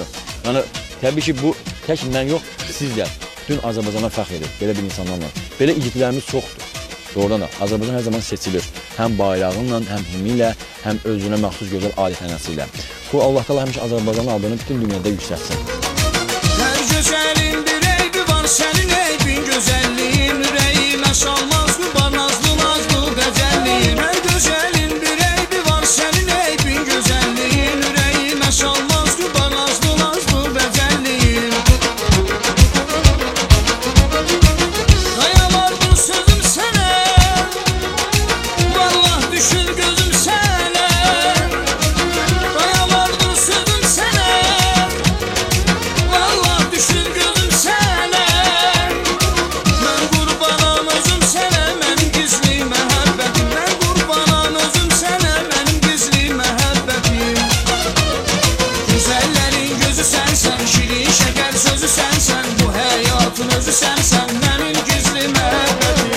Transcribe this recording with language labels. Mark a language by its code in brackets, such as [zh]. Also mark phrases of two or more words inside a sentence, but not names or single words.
[az] Yəni təbii ki, bu tək mən yox, siz də bütün Azərbaycana fəxr edir belə bir insanlarla. Belə igidlərimiz çoxdur. Doğrudan da Azərbaycan hər zaman seçilir. Həm bayrağıyla, həm himni ilə, həm özünə məxsus gözəl adət-ənənəsi ilə. Bu Allah Təala həmişə Azərbaycanın adını bütün dünyada yüksəltsin. [tr] Her güzelin bir eybi var, senin eybin güzelliğin, yüreğime salmaz mı nazlı nazlı güzelliğin. Her güzelin bir eybi var, senin eybin güzelliğin, yüreğime salmaz mı nazlı nazlı güzelliğin. Dayanardım sözüm sana, vallahi düşür gözüm sana. Dayanardım sözüm sana, vallahi düşür gözüm sana. [az] Ben qurbanam özüm sənə, mənim gizli məhəbbətim. Ben qurbanam özüm sənə, mənim gizli məhəbbətim. Güzəllərin gözü sənsən, şirin şəkər sözü sənsən, bu həyatın özü sənsən, mənim gizli məhəbbətim.